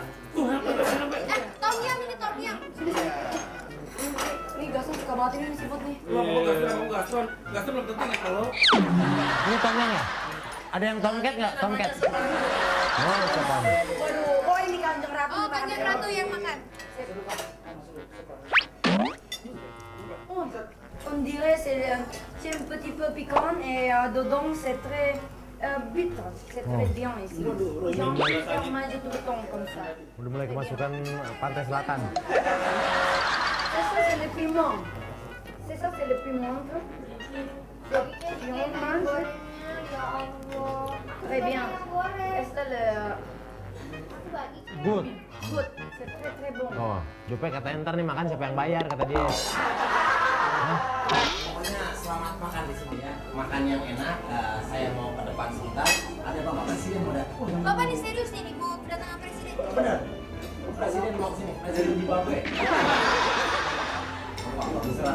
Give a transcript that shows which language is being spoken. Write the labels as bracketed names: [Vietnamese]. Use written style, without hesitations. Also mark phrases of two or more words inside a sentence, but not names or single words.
[Indonesian] Tom yum ini tom yum. Nih Gaston suka banget ini seafood nih. Gaston belum tentu nggak kalau. Ini tomnya ya? Ada yang tomcat nggak? Tomcat. Oh, coba. Waduh, oh ini Kanjeng Ratu. Oh, Kanjeng Ratu yang makan. [French] Oh, on dirait c'est un petit peu piquant et dedans c'est très bitter. C'est très bien ici. J'ai envie de faire manger tout le temps comme ça. [Indonesian] Udah mulai kemasukan pantai selatan. [French] C'est ça, c'est le piment. C'est ça, c'est le piment. Et on mange. Très bien. Et c'est le [English] Good. good. [French] C'est très très bon. [Indonesian] Oh, Jupe katanya ntar nih makan siapa yang bayar kata dia. Pokoknya selamat makan di sini ya. Makan yang enak. Saya mau ke depan sebentar. Ada Bapak Presiden mau datang. Bapak ini serius nih mau kedatangan presiden. Bener. Presiden mau kesini. Presiden Zimbabwe. Bagus lah.